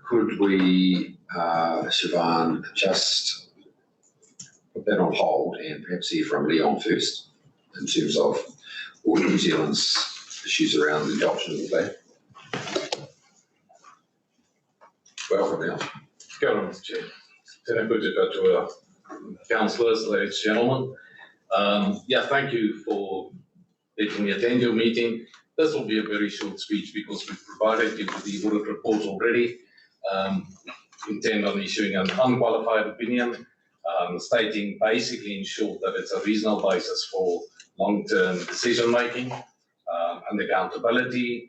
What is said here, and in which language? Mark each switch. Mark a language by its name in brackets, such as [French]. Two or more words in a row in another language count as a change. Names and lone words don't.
[English] Could we, Siobhan, just put that on hold and perhaps hear from Leon first in terms of all New Zealand's issues around the adoption of the plan? Welcome, Leon. [Māori] Kia ora, [English] Mr. Chair. [Māori] Tēnā koutou katoa, [English] councillors, ladies and gentlemen. Thank you for letting me attend your meeting. This will be a very short speech because we've provided you with the audit report already. Intend on issuing an unqualified opinion, stating basically in short that it's a reasonable basis for long-term decision-making and accountability.